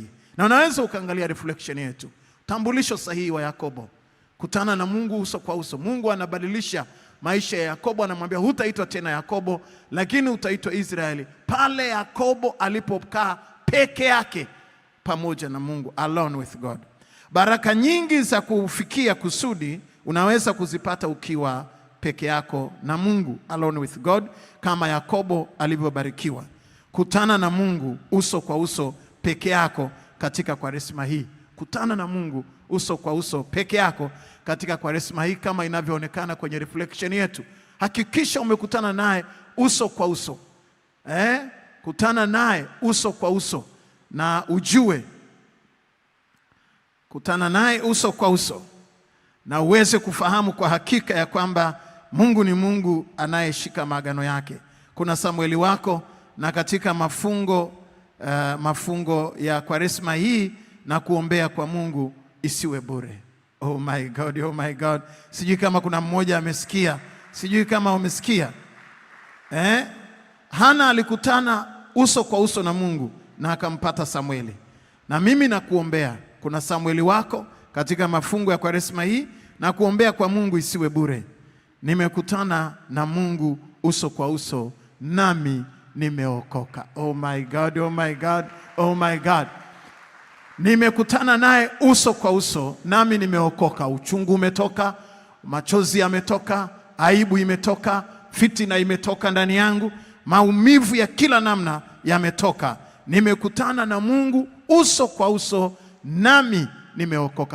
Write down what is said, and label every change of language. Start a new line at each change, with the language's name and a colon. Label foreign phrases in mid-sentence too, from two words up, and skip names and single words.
Swahili: Na unaweza ukaangalia reflection yetu, utambulisho sahihi wa Yakobo, kutana na Mungu uso kwa uso. Mungu anabadilisha maisha ya Yakobo, anamwambia hutaitwa tena Yakobo, lakini utaitwa Israeli. Pale Yakobo alipokaa peke yake pamoja na Mungu,
English: alone with God.
Swahili: Baraka nyingi za kufikia kusudi unaweza kuzipata ukiwa peke yako na Mungu,
English: alone with God,
Swahili: kama Yakobo alivyobarikiwa. Kutana na Mungu uso kwa uso peke yako katika Kwaresma hii. Kutana na Mungu uso kwa uso peke yako katika Kwaresma hii kama inavyoonekana kwenye reflection yetu. Hakikisha umekutana naye uso kwa uso. Kutana naye uso kwa uso na ujue. Kutana naye uso kwa uso na uweze kufahamu kwa hakika ya kwamba Mungu ni Mungu anayeshika maagano yake. Kuna Samueli wako, na katika mafungo ya Kwaresma hii na kuombea kwa Mungu isiwe bure.
English: Oh my God, oh my God.
Swahili: Sijui kama kuna mmoja amesikia. Sijui kama umesikia. Hana alikutana uso kwa uso na Mungu na akampata Samueli. Na mimi nakuombea, kuna Samueli wako katika mafungo ya Kwaresma hii na kuombea kwa Mungu isiwe bure. Nimekutana na Mungu uso kwa uso nami nimeokoka.
English: Oh my God, oh my God, oh my God.
Swahili: Nimekutana naye uso kwa uso nami nimeokoka. Uchungu umetoka, machozi yametoka, aibu imetoka, fitina imetoka ndani yangu, maumivu ya kila namna yametoka. Nimekutana na Mungu uso kwa uso nami nimeokoka.